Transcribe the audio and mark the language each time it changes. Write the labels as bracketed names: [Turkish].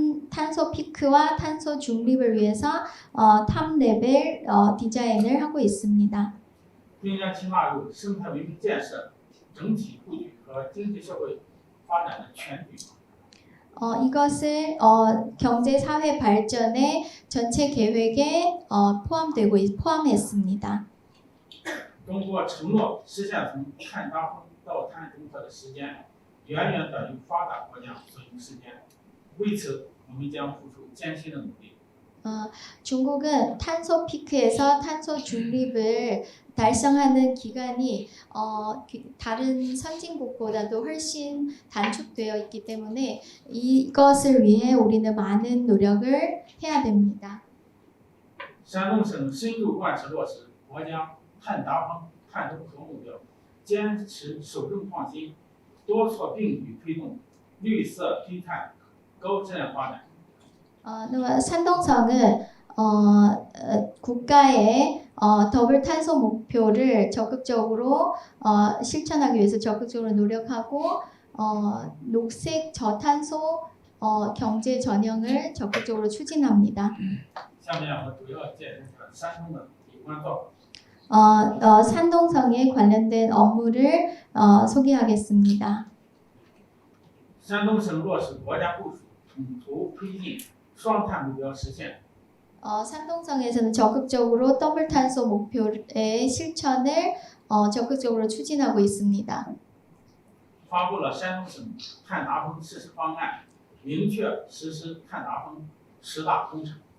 [Korean] 탄소 피크와 탄소 중립을 위해서 탑 레벨 디자인을 하고 있습니다. [Chinese] 并将其纳入生态文明建设整体布局和经济社会发展的全局。 [Korean] 이것을 경제 사회 발전의 전체 계획에 포함했습니다. [Chinese] 中国承诺实现从碳达峰到碳中和的时间，远远等于发达国家所用时间。为此，我们将付出艰辛的努力。 [Korean] 중국은 탄소 피크에서 탄소 중립을 달성하는 기간이 다른 선진국보다도 훨씬 단축되어 있기 때문에 이것을 위해 우리는 많은 노력을 해야 됩니다. [Chinese] 山东省深入贯彻落实国家碳达峰、碳中和目标，坚持守正创新，多措并举推动绿色低碳高质量发展。 [Korean] 那么 산동성은 국가의 더블 탄소 목표를 적극적으로 실천하기 위해서 적극적으로 노력하고 녹색 저탄소 경제 전형을 적극적으로 추진합니다. [Chinese] 下面我主要介绍山东的有关做法。 [Korean] 산동성에 관련된 업무를 소개하겠습니다. [Chinese] 山东省落实国家部署，统筹推进双碳目标实现。 [Korean] 산동성에서는 적극적으로 더블 탄소 목표의 실천을 적극적으로 추진하고 있습니다. [Chinese] 发布了山东省碳达峰实施方案，明确实施碳达峰10大工程。